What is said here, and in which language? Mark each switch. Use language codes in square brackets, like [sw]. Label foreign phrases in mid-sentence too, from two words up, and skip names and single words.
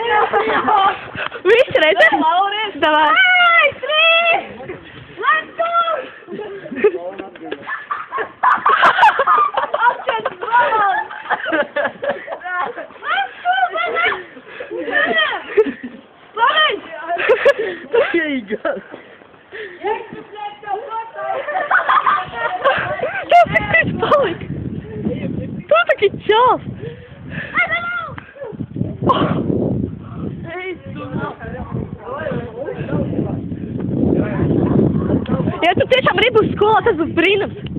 [lv] Visi redzi? Davai. [en] Ai, 3! Let's go! Let's go, Here you go. [lv] Tas viss palika. Tu taki čals. Ja tu tiešām gribu uz skolā, tas būs brīnums.